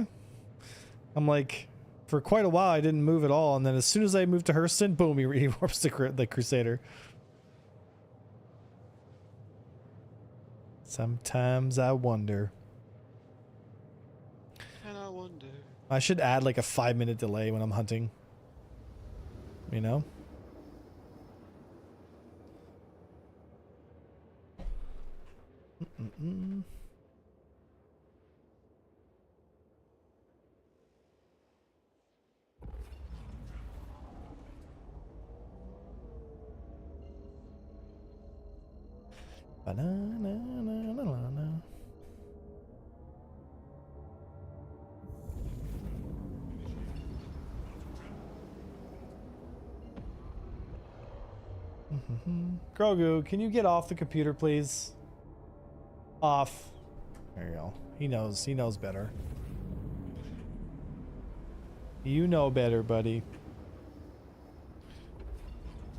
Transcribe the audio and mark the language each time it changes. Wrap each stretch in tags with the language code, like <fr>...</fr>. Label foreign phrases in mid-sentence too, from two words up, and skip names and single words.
<en>I'm like, for quite a while I didn't move at all, and then as soon as I moved to Hurston, boom, he warps the Crusader. Sometimes I wonder. And I wonder. I should add like a 5-minute delay when I'm hunting. You know? Mm-mm-mm. Ba-na-na-na-na-na-na. Grogu, can you get off the computer, please? Off. There you go. He knows better. You know better, buddy.</en>